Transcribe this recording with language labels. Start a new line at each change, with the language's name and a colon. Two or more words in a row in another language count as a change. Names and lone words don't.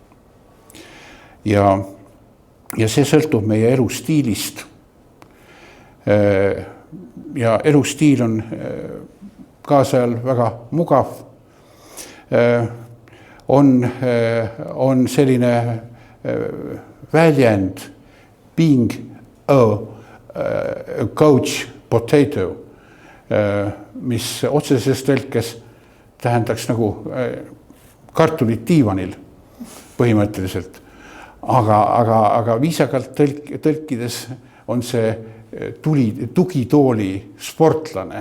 Estonian: Ja see sõltub meie elustiilist. Ja elustiil on kaasajal väga mugav. On selline väljend
English: being a couch potato,
Estonian: mis otseses tõlkes tähendaks nagu kartulit diivanil. põhimõtteliselt. Aga viisakalt tõlkides on see tugitooli sportlane.